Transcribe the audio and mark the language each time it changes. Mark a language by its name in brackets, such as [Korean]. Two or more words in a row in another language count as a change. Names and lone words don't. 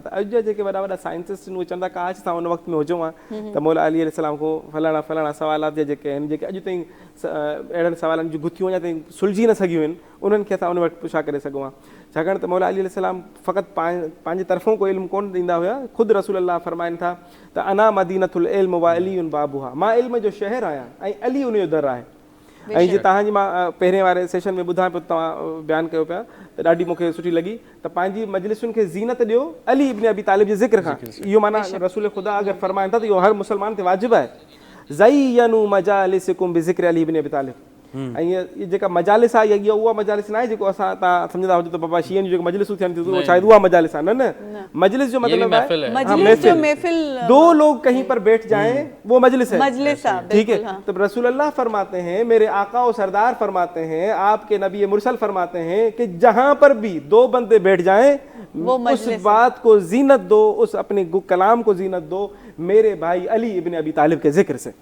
[Sindhi] त अॼु जा जेके वॾा वॾा साइंटिस्ट आहिनि उहे चवंदा काश असां उन वक़्त में हुजूं हा त मौला अली अलैहिस्सलाम खां फलाणा फलाणा सवालात जा जेके आहिनि, जेके अॼु ताईं अहिड़नि सवालनि जूं गुथियूं अञा ताईं सुलझी न सघियूं आहिनि, उन्हनि खे असां उन वटि पुछा करे सघूं हा। छाकाणि त मौला अली अलैहिस्सलाम फ़क़ति पंहिंजे तरफ़ों को इल्मु कोन ॾींदा हुया। ख़ुदि रसूल अल्लाह फरमाइनि था त [Arabic] أنا مدينة العلم وعلي بابها, [Sindhi] मां इल्म जो शहर आहियां ऐं अली उन जो दर आहे। ऐं जीअं तव्हांजी मां पहिरें वारे सेशन में ॿुधां पियो, तव्हां बयानु कयो पिया त ॾाढी मूंखे सुठी लॻी त पंहिंजी मजलिसुनि खे ज़ीनत ॾियो अली इब्न अबी तालिब जे ज़िक्र खां। इहो माना रसूल ख़ुदा अगरि फरमाइनि था त इहो हर मुस्लमान ते वाजिबु आहे। [Arabic] زينوا مجالسكم بذكر علي ابن أبي طالب. [Sindhi] ऐं इहा जेका मजालिस आहे इहा उहा मजालिस न आहे जेको असां तव्हां सम्झंदा हुजो त बाबा शीअनि जूं जेको मजलिसूं थियनि थियूं शायदि उहा मजालिस आहे। न, मजलिस जो मतिलबु आहे महफिल, [Hindi] दो लोग कहीं पर बैठ जाएं वो मजलिस है, ठीक है। तो रसूल अल्लाह फरमाते हैं, मेरे आका और सरदार फरमाते हैं, आपके नबी मुरसल फरमाते हैं कि जहां पर भी दो बंदे बैठ जाएं उस बात को जीनत दो, उस अपने कलाम को जीनत दो मेरे भाई अली इब्न अबी तालिब के जिक्र से।